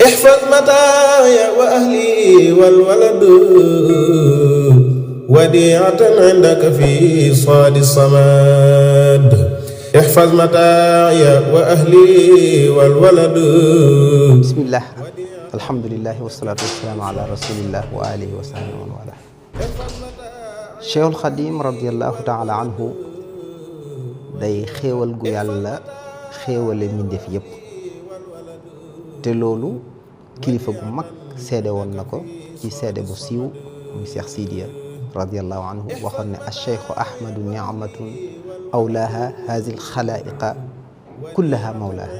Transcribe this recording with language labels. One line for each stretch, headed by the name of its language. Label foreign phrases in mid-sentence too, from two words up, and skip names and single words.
Arabic: احفظ متاعي وأهلي والولد وديعة عندك في صاد الصمد احفظ متاعي وأهلي والولد. بسم الله الحمد لله والصلاة والسلام على رسول الله وآله وصحبه ومن والاه.
Wolof: Cheikhul Khadim
Arabic: رضي الله تعالى عنه
Wolof: day xéewal gu yàlla xéewale mbindeef yépp te loolu kilifa gu mag seede woon na ko ci seede bu siiw muy Cheikh Sidiya
Arabic: رضي الله عنه
Wolof: waxoon ne
Arabic: الشيخ أحمد نعمة أولاها هذي الخلائق كلها مولاها.